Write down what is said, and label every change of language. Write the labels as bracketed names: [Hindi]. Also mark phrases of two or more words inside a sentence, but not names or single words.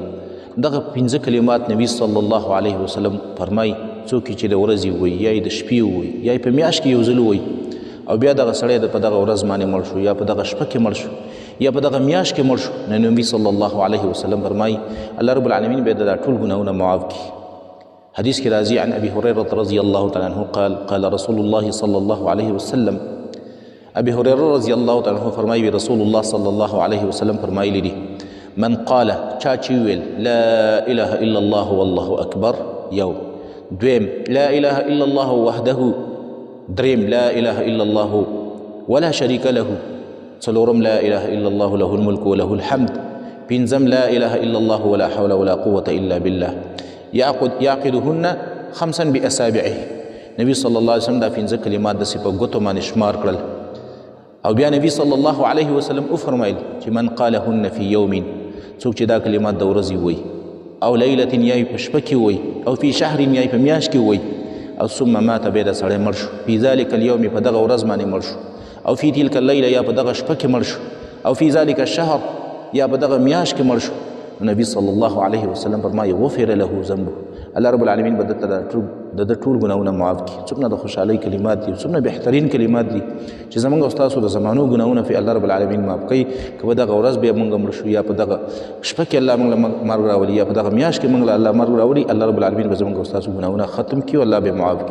[Pashto] دغه 15 کلمات نبی [Arabic] صلی الله علیه وسلم [Pashto] فرمای څوک چې د ورځې وایي یا د شپې وایي یا په میاشت کې یو ځل وایي او بیا دغه سړی په دغه ورځ باندې مړ شو یا په دغه شپه کې مړ شو یا په دغه میاشت کې مړ شو، نو نبی [Arabic] صلی الله علیه وسلم [Pashto] فرمای الله رب العالمین به دا ټول ګناهونه معاف کړي. حدیث کې راځي [Arabic] عن ابي هريره رضی الله تعالی عنه قال رسول الله صلی الله علیه وسلم. [Pashto] ابي هريره [Arabic] رضی الله تعالی عنه [Pashto] فرمایي رسول الله [Arabic] صلی الله علیه وسلم [Pashto] فرمایلی دي [Arabic] من قال [Pashto] چا چې ویل [Arabic] لا اله الا الله والله اکبر، [Pashto] یو دویم [Arabic] لا اله الا الله وحده، [Pashto] دریم [Arabic] لا اله الا الله ولا شريك له، [Pashto] څلورم [Arabic] لا اله الا الله له الملك وله الحمد، [Pashto] پنځم [Arabic] لا اله الا الله ولا حول ولا قوة الا بالله، يعقدهن خمسا باصابعه. [Pashto] نبی [Arabic] صلی الله علیه وسلم [Pashto] دا 15 کلمات د په ګوتو باندې شمار کړل او بیا نبی [Arabic] صلی الله علیه وسلم [Pashto] وفرمایل چې [Arabic] من قالهن فی [Pashto] یوم، څوک چې دا کلمات د ورځې وایي او لیلة یا په شپه کې وایي او [Arabic] فی شهر [Pashto] یا په میاشت کې وایي او [Arabic] ثم مات [Pashto] بیا د سړی مړ شو [Arabic] فی ذلک اليوم [Pashto] په دغه ورځ باندې مړ شو او [Arabic] فی تلک اللیله [Pashto] یا په دغه شپه کې مړ شو او [Arabic] فی ذلک الشهر [Pashto] یا په دغه میاشت کې مړ شو، نبی [Arabic] صلی الله علیه وسلم [Pashto] فرمایي [Arabic] غفر له ذنبه، [Pashto] الله رب العالمین به دته د ټول ګناهونه معاف کړي. څومره د خوشحالۍ کلمات دي، څومره بهترین کلمات دي چې زموږ او ستاسو د زمانو ګناهونه په الله رب العالمین معاف کوي. که په دغه ورځ بیا موږ مړ شو یا په دغه شپه کې الله موږ له مرګ راولي یا په دغه میاشت کې موږ له الله مرګ راولي، الله رب العالمین به زموږ او ستاسو ګناهونه ختم کړي او الله به معاف کړي.